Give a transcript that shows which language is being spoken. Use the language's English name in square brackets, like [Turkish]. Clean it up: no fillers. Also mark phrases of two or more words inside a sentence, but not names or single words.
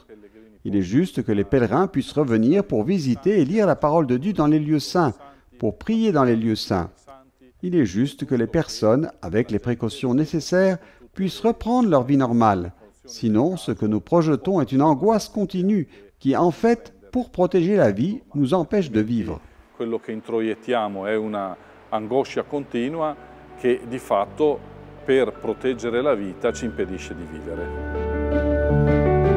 [French] Il est juste que les pèlerins puissent revenir pour visiter et lire la parole de Dieu dans les lieux saints, pour prier dans les lieux saints. Il est juste que les personnes, avec les précautions nécessaires, puissent reprendre leur vie normale. Sinon, ce que nous projetons est une angoisse continue qui, en fait, pour protéger la vie, nous empêche de vivre. [Italian] Quello che introiettiamo è una angoscia continua che di fatto per proteggere la vita ci impedisce di vivere.